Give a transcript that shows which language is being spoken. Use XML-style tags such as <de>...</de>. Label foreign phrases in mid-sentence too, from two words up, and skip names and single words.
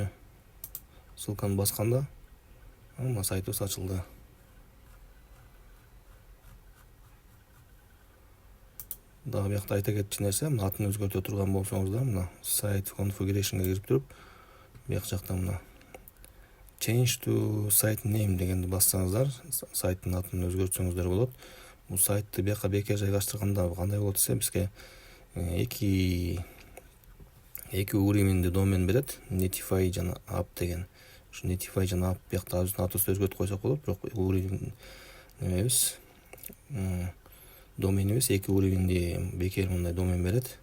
<ky>Ссылканы басканда, мына сайтыбыз ачылды. Дагы биякта айта кетчү нерсе, мына атын өзгөртө турган болсоңуздар, мына</ky> <en>site configuration'га</en> <ky>кирип туруп, бияк жакта мына</ky> <en>change to site name</en> <ky>дегенди бассаңыздар, сайттын атын өзгөртсөңүздөр болот. Бул сайтты бияка бекер жайгаштырганда кандай болот десе, бизге эки уровеньде домен берет. Netify жана app деген. Ушу Netify жана app биякта өзүнүн атын өзгөртүп койсок болот, бирок уровень немебиз, доменибиз эки уровеньде бекер мындай домен берет.</ky>